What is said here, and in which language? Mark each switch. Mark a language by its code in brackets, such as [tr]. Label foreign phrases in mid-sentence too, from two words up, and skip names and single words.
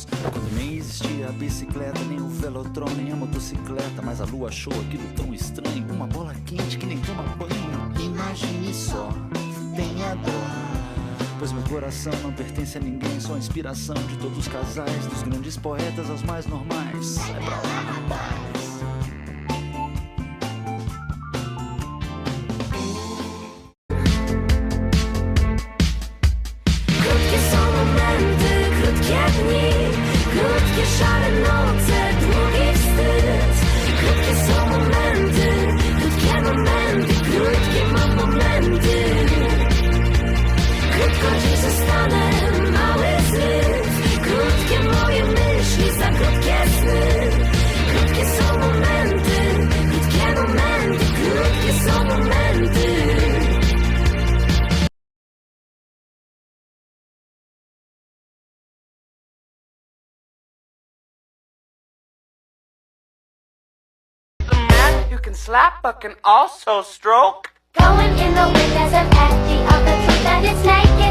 [pt] Quando nem existia a bicicleta, nem o velotrão, nem a motocicleta. Mas a lua achou aquilo tão estranho, uma bola quente que nem toma banho. Imagine só, tenha dó, pois meu coração não pertence a ninguém. Sou a inspiração de todos os casais, dos grandes poetas aos mais normais. Sai pra lá, rapaz. [pl] Krótkie są momenty, krótkie dni, krótkie szare noce, długi wstyd. Krótkie są momenty, krótkie mam momenty. Krótko dziś zostanę, mały zryw. Krótkie moje myśli, za krótkie sny. Krótkie są momenty, krótkie są momenty. [en] The man you can slap but can also stroke. Going in the wind as an empty of the truth and it's naked.